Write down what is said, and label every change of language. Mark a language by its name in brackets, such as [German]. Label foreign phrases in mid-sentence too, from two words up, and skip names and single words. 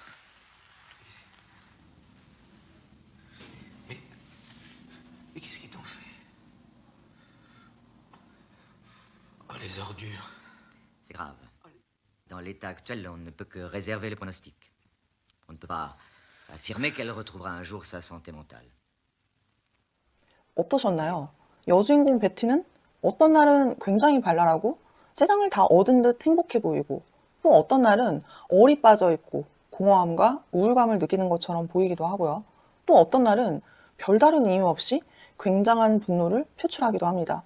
[French] Mais qu'est-ce qu'ils t'ont fait? Oh, les ordures. C'est grave. Dans l'état actuel, on ne peut que réserver le pronostic. On ne peut pas affirmer qu'elle retrouvera un jour sa santé mentale. [Korean] 어떠셨나요? 여주인공 베티는 어떤 날은 굉장히 발랄하고 세상을 다 얻은 듯 행복해 보이고, 또 어떤 날은 얼이 빠져 있고 공허함과 우울감을 느끼는 것처럼 보이기도 하고요. 또 어떤 날은 별다른 이유 없이 굉장한 분노를 표출하기도 합니다.